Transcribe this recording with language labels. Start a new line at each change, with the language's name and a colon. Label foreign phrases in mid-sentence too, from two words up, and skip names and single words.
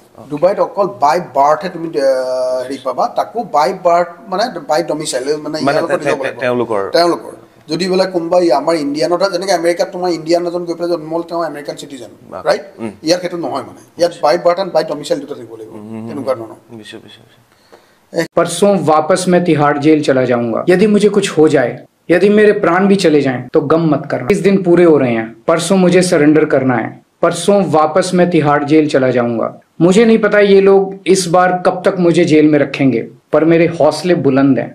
Assamese: ডুবাইত অকল বাই বাৰ্থহে তুমি হেৰি পাবা, তাকো
English: by birth
Assamese: মানে
English: by domicile,
Assamese: মানে তেওঁলোকৰ। যদি বোলে কোনোবা আমাৰ ইণ্ডিয়ানত, যেনেকৈ আমেৰিকাত তোমাৰ ইণ্ডিয়ান এজন গৈ পেলাই জন্ম হ'ল, তেওঁ
English: American citizen,
Assamese: ৰাইট? ইয়াত সেইটো নহয়, মানে ইয়াত
English: by birth and by domicile
Assamese: দুটা থাকিব লাগিব, তেনেকুৱা ধৰণৰ।
Hindi: परसों वापस मैं तिहाड़ जेल चला जाऊंगा। यदि मुझे कुछ हो जाए, यदि मेरे प्राण भी चले जाएं, तो गम मत करना। 20 दिन पूरे हो रहे हैं, परसों मुझे सरेंडर करना है। परसों वापस मैं तिहाड़ जेल चला जाऊंगा। मुझे नहीं पता ये लोग इस बार कब तक मुझे जेल में रखेंगे, पर मेरे हौसले बुलंद हैं।